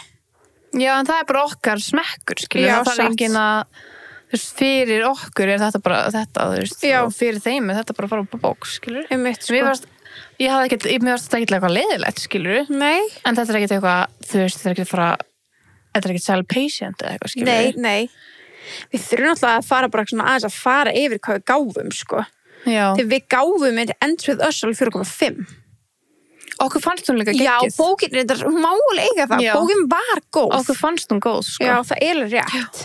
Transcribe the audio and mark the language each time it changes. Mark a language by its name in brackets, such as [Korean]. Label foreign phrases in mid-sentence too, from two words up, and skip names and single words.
[Icelandic] Já, en það er bara okkar smekkur, skilur. Já, það er engin að, þú veist, fyrir okkur er þetta bara þetta, þú veist, Já. og fyrir þeim er þetta bara að fara upp á bók, skilur. Sko. Mér varst þetta ekki eitthvað leiðilegt, skilur. Nei. En þetta er ekki eitthvað, þú veist, þetta er ekki [English] child patient [Icelandic] eða eitthvað, skilur. Nei. Við þurfum alltaf að fara bara svona aðeins að fara yfir hvað við gáfum, sko. Já. Þegar við gáfum Ends With Us alveg 4,5. Okkur fannst hún líka geggjuð. Já, bókin, þetta er máli eiga það. Já. Bókin var góð. Okkur fannst hún góð, sko. Já, það er alveg rétt.